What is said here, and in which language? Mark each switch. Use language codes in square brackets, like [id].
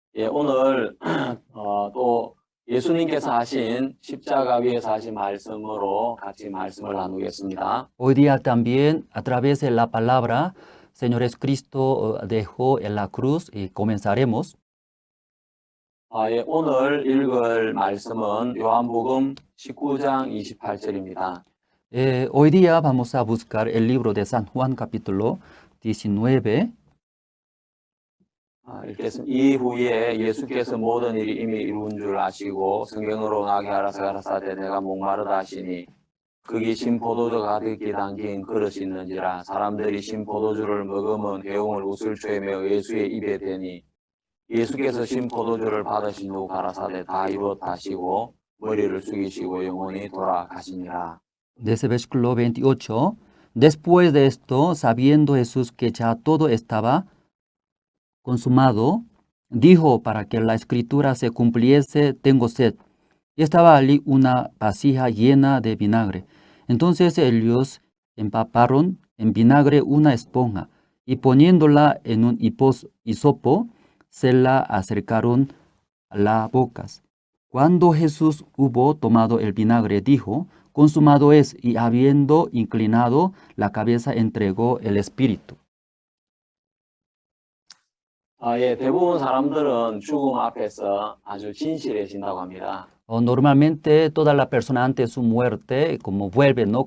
[ko] 오늘 또 예수님께서 하신 십자가 위에서 하신 말씀으로 같이 말씀을 나누겠습니다. [es] Hoy día también a través de la palabra Señor Jesucristo dejó en la cruz y comenzaremos. [ko] 오늘 읽을 말씀은 요한복음 19장 28절입니다. [es] Hoy día vamos a buscar el libro de San Juan capítulo 19. [ko] 읽겠습니다. 이후에 예수께서 모든 일이 이미 이룬 줄 아시고 성경으로 나게 하라사 가라사대 내가 목마르다 하시니 거기 신 포도주 가득히 담긴 그릇이 있는지라 사람들이 신 포도주를 먹으면 해웅을 웃을 죄며 예수의 입에 대니 예수께서 신 포도주를 받으신 후 가라사대 다 이루었다 하시고 머리를 숙이시고 영원히 돌아가시니라. [es] Desde versículo 28. Después de esto, sabiendo Jesús que ya todo estaba consumado, dijo para que la escritura se cumpliese, tengo sed. Y estaba allí una vasija llena de vinagre. Entonces ellos empaparon en vinagre una esponja y poniéndola en un hisopo, se la acercaron a las bocas. Cuando Jesús hubo tomado el vinagre, dijo, consumado es, y habiendo inclinado la cabeza, entregó el espíritu. [ko] 대부분 사람들은 죽음 앞에서 아주 진실해진다고 합니다. [es] Normalmente toda la persona ante su muerte como vuelve, ¿no?